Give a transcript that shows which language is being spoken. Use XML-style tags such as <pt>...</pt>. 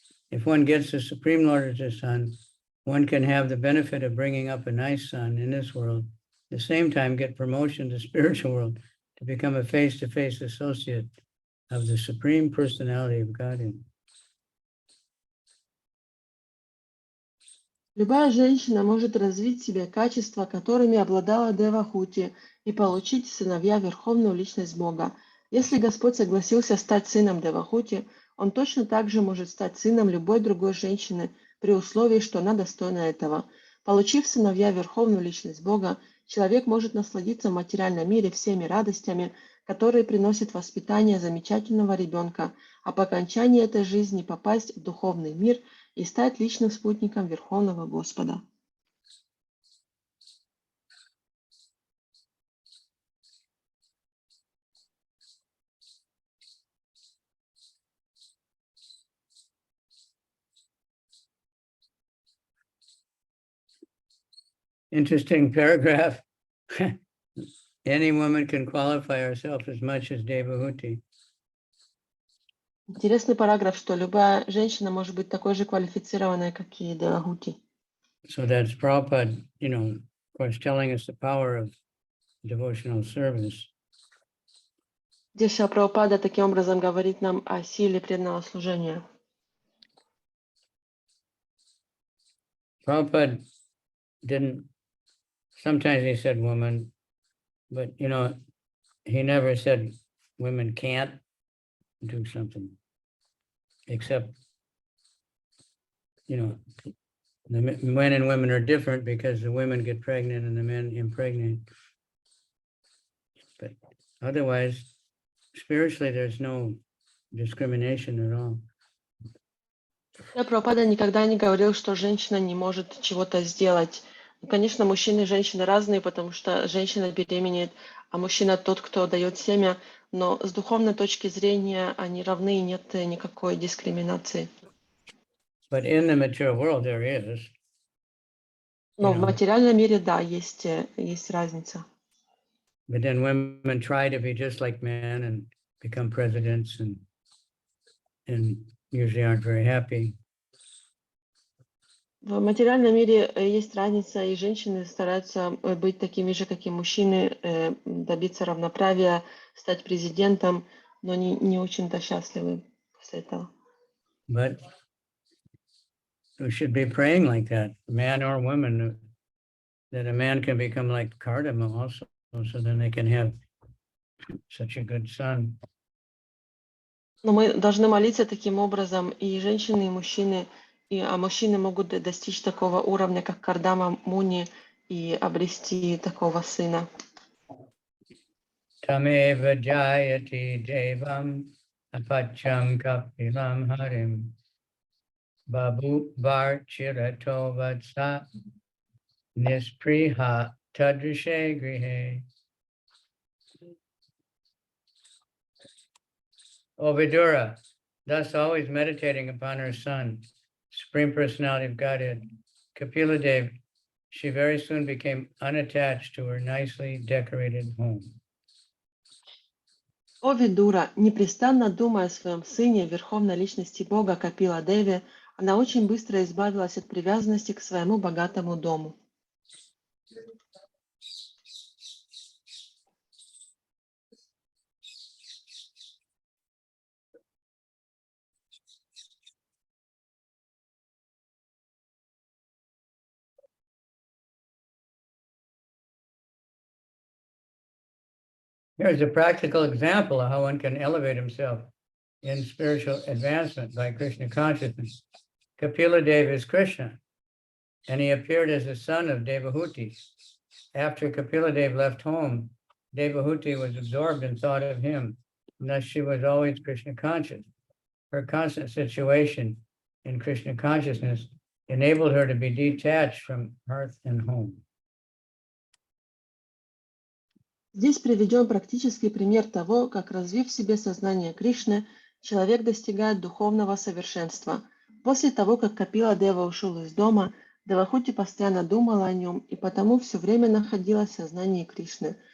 <en>If one gets the Supreme Lord as his son, one can have the benefit of bringing up a nice son in this world, at the same time get promotion to spiritual world to become a face-to-face associate of the Supreme Personality of Godhead.</en> <ru>Любая женщина может развить в себе качества, которыми обладала Девахути, и получить сыновья Верховную Личность Бога. Если Господь согласился стать сыном Девахути, Он точно так же может стать сыном любой другой женщины, при условии, что она достойна этого. Получив сыновья Верховную Личность Бога, человек может насладиться в материальном мире всеми радостями, которые приносят воспитание замечательного ребенка, а по окончании этой жизни попасть в духовный мир и стать личным спутником Верховного Господа.</ru> <en>Interesting paragraph. Any woman can qualify herself as much as Devahuti.</en> <ru>Интересный параграф, что любая женщина может быть такой же квалифицированной, как и Девахути.</ru> <en>So that's Prabhupada, of course, telling us the power of devotional service.</en> <ru>Здесь Шрила Прабхупада таким образом говорит нам о силе преданного служения.</ru> <en>Prabhupada sometimes he said woman, but, he never said women can't do something, except, the men and women are different because the women get pregnant and the men impregnate. But otherwise, spiritually, there's no discrimination at all.</en> <ru>Прабхупада никогда не говорил, что женщина не может чего-то сделать. Конечно, мужчины и женщины разные, потому что женщина беременеет, а мужчина тот, кто дает семя, но с духовной точки зрения они равны и нет никакой дискриминации.</ru> <en>But in the material world, there is.</en> <ru>Но в материальном мире, да, есть разница.</ru> <en>But then women try to be just like men and become presidents and usually aren't very happy.</en> <ru>В материальном мире есть разница, и женщины стараются быть такими же, как и мужчины, добиться равноправия, стать президентом, но не очень-то счастливы после этого.</ru> <en>But we should be praying like that, man or woman, that a man can become like Cardamom also, so then they can have such a good son.</en> <ru>Но мы должны молиться таким образом, и женщины, и мужчины, а мужчины могут достичь такого уровня, как Кардама Муни, и обрести такого сына.</ru> <sa>Tameva jayati devam apacham kapilam harim babu var chirato vatsa nispriha tadrishe grihe.</sa> <en>O Vidura, thus always meditating upon her son, Supreme Personality of Godhead, Kapila Dev, she very soon became unattached to her nicely decorated home.</en> <ru>О Видура, непрестанно думая о своем сыне, верховной личности Бога Капила Деви, она очень быстро избавилась от привязанности к своему богатому дому.</ru> <en>Here's a practical example of how one can elevate himself in spiritual advancement by Krishna consciousness. Kapila Dev is Krishna, and he appeared as the son of Devahuti. After Kapila Dev left home, Devahuti was absorbed in thought of him, and thus she was always Krishna conscious. Her constant situation in Krishna consciousness enabled her to be detached from hearth and home.</en> <ru>Здесь приведен практический пример того, как, развив в себе сознание Кришны, человек достигает духовного совершенства. После того, как Капила Дева ушел из дома, Девахути постоянно думала о нем и потому все время находилась в сознании Кришны.</ru>